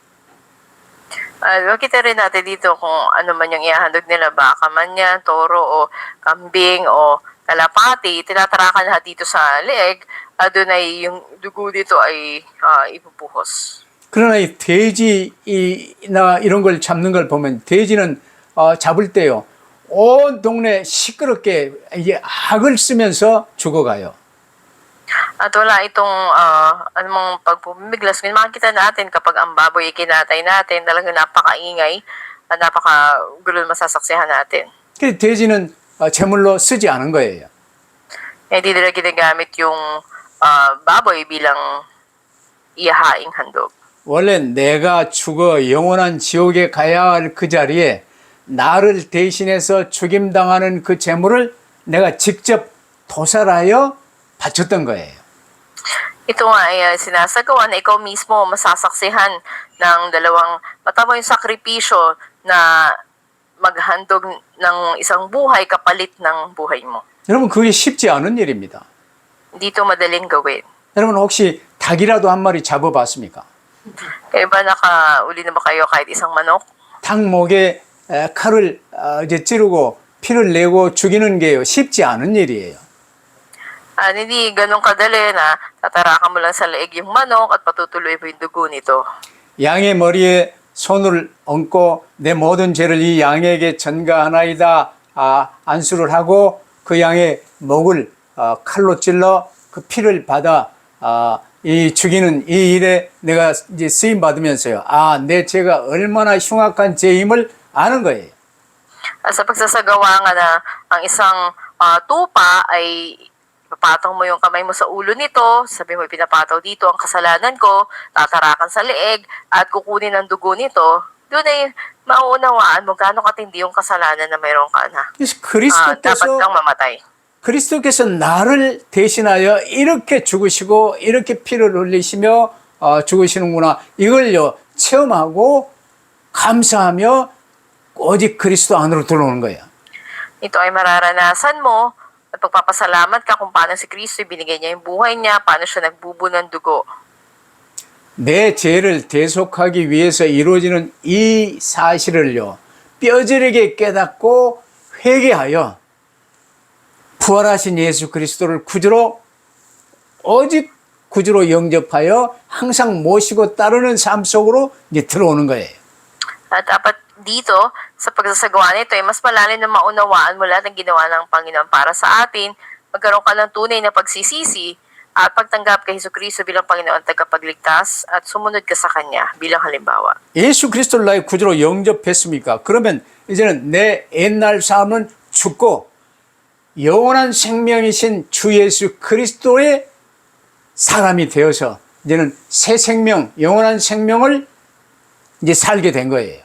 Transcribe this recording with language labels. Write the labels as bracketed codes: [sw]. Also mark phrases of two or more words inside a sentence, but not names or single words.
[tl] Makita rin natin dito kung ano man yung ihahandog nila, baka man yan, toro o kambing o kalapati, tinatarakan lahat dito sa leeg, doon ay yung dugo dito ay ibubuhos. [ko] 그러나 이 돼지나 이런 걸 잡는 걸 보면 돼지는 잡을 때요. 온 동네 시끄럽게 이게 악을 쓰면서 죽어가요. [tl] At wala itong anumang pagpumiglas. Makikita natin kapag ang baboy ikinatay natin, talagang napakaingay at napakagulo masasaksihan natin. [ko] 그 돼지는 제물로 쓰지 않은 거예요. [tl] Hindi nila ginagamit yung baboy bilang ihahaing handog. [ko] 원래 내가 죽어 영원한 지옥에 가야 할 그 자리에 나를 대신해서 죽임당하는 그 제물을 내가 직접 도살하여 바쳤던 거예요. [tl] Ito nga ay sinasagawa na ikaw mismo masasaksihan ng dalawang matapang yung sakripisyo na maghandog ng isang buhay kapalit ng buhay mo. [ko] 여러분 그게 쉽지 않은 일입니다. [tl] Hindi ito madaling gawin. [ko] 여러분 혹시 닭이라도 한 마리 잡아봤습니까? [tl] Kaya ba nakauli na ba kayo kahit isang manok? [ko] 닭 목에 칼을 이제 찌르고 피를 내고 죽이는 게요 쉽지 않은 일이에요. [tl] Hindi ganun kadali na tatarakan mo lang sa leeg yung manok at patutuloy mo yung dugo nito. [ko] 양의 머리에 손을 얹고 내 모든 죄를 이 양에게 전가하나이다 안수를 하고 그 양의 목을 칼로 찔러 그 피를 받아 이 죽이는 이 일에 내가 이제 쓰임 받으면서요. 내 죄가 얼마나 흉악한 죄임을 아는 거예요. [tl] Sa pagsasagawa nga na ang isang tupa ay ipapataw mo yung kamay mo sa ulo nito, sabi mo pinapataw dito ang kasalanan ko, tatarakan sa leeg, at kukunin ang dugo nito, doon ay mauunawaan mo gaano katindi yung kasalanan na mayroon ka na. [ko] 그래서 [tl] Dapat kang mamatay. [ko] 그리스도께서 나를 대신하여 이렇게 죽으시고 이렇게 피를 흘리시며 죽으시는구나. 이걸요 체험하고 감사하며 오직 그리스도 안으로 들어오는 거예요. [tl] Ito ay mararanasan mo at pagpapasalamat ka kung paano si Kristo binigay niya yung buhay niya, paano siya nagbubo ng dugo. [ko] 내 죄를 대속하기 위해서 이루어지는 이 사실을요 뼈저리게 깨닫고 회개하여 부활하신 예수 그리스도를 구주로 오직 구주로 영접하여 항상 모시고 따르는 삶 속으로 이제 들어오는 거예요. [tl] At dapat dito, sa pagsasagawa nito, ay mas malalim na maunawaan mo lahat ng ginawa ng Panginoon para sa atin, magkaroon ka ng tunay na pagsisisi, at pagtanggap kay Jesucristo bilang Panginoon tagapagligtas, at sumunod ka sa Kanya bilang halimbawa. [ko] 예수 그리스도를 나의 구주로 영접했습니까? 그러면 이제는 내 옛날 삶은 죽고 영원한 생명이신 주 예수 그리스도의 사람이 되어서 이제는 새 생명, 영원한 생명을 이제 살게 된 거예요.